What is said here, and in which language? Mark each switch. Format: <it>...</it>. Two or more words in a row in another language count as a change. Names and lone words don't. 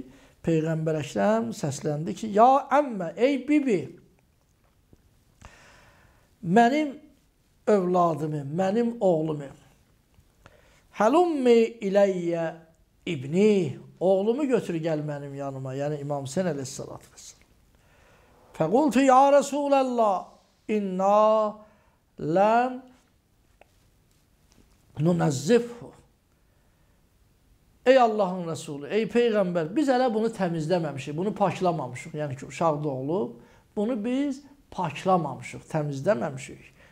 <az>Peyğəmbər Əkrəm səsləndi ki,</az> <ar>يا عمة,</ar> <az>ey bibi, mənim övladımı, mənim oğlumu,</az> <ar>هلمي إلي ابني,</ar> <az>oğlumu götür gəl mənim yanıma, yəni İmam Hüseyin</az> <ar>عليه الصلاة والسلام. فقلت يا رسول الله، إنا لم ننظفه.</ar> <az>Ey Allahın Resulü, ey Peyğəmbər, biz hələ bunu təmizləməmişik, bunu paklamamışıq. Yəni ki, uşaq doğulub, bunu biz paklamamışıq, təmizləməmişik.</az>